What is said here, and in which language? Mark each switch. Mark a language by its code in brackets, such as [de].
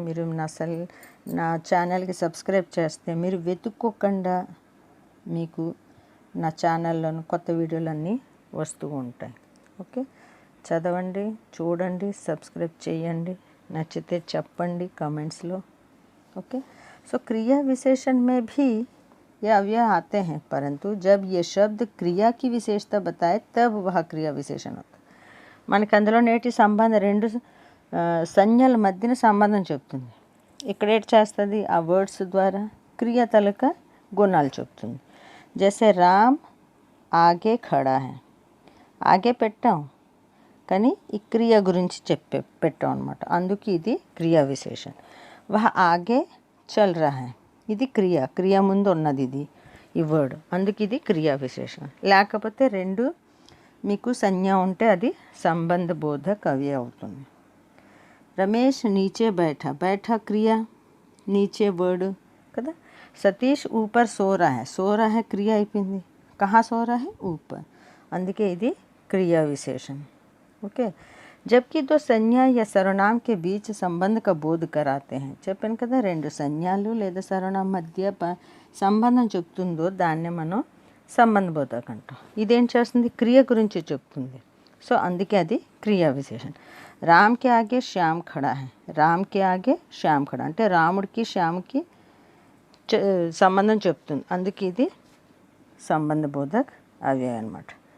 [te] మీరు నా ఛానల్కి సబ్స్క్రైబ్ చేస్తే మీరు వెతుక్కోకుండా మీకు నా ఛానల్లోని కొత్త వీడియోలన్నీ వస్తూ ఉంటాయి. ఓకే, చదవండి, చూడండి, సబ్స్క్రైబ్ చేయండి, నచ్చితే చెప్పండి కమెంట్స్లో. [hi] ओके, सो क्रिया विशेषण में भी ये अव्यय आते हैं, परंतु जब ये शब्द क्रिया की विशेषता बताए तब वह क्रिया विशेषण होता है. [te] మనకి అందులో నేటి సంబంధం రెండు సంజ్ఞల మధ్యన సంబంధం చెప్తుంది. ఇక్కడ ఏం చేస్తుంది, ఆ వర్డ్స్ ద్వారా క్రియ తలక గుణాలు చెప్తుంది. [hi] జైసే రామ్ ఆగే ఖడా హై, [te] ఆగే పెట్టాం కానీ ఈ క్రియ గురించి పెట్టాం అనమాట. అందుకే ఇది క్రియా విశేషణ. [hi] వహ ఆగే చల్ రహా హై, [te] ఇది క్రియ ముందు ఉన్నది ఇది ఈ వర్డ్, అందుకే ఇది క్రియా విశేషణ. లేకపోతే రెండు మీకు సంజ్ఞ ఉంటే అది సంబంధ బోధక్ అవ్యయ అవుతుంది. [hi] రమేష్ నీచే బైఠా [te] క్రియా, నీచే వర్డ్ కదా. [hi] సతీష్ ఊపర్ సో రహా హై [te] క్రియ అయిపోయింది. [hi] కహా సో రహా హై, ఊపర్, [te] అందుకే ఇది క్రియా విశేషణ. [hi] ఓకే, जबकि दो संज्ञा या सर्वनाम के बीच संबंध का बोध कराते हैं. [te] చెప్పాను కదా, రెండు సంజ్ఞలు లేదా సర్వనామం మధ్య సంబంధం చెప్తుందో దాన్నే మనం సంబంధ బోధక్ అంటాం. ఇదేం చేస్తుంది, క్రియ గురించి చెప్తుంది. సో అందుకే అది క్రియా విశేషణ. [hi] రామ్ కే ఆగే శ్యామ్ ఖడా [te] హై, రామ్ కే ఆగే శ్యామ్ ఖడా అంటే రాముడికి శ్యామ్కి సంబంధం చెప్తుంది, అందుకే ఇది సంబంధ బోధక్ అవ్యయ అనమాట.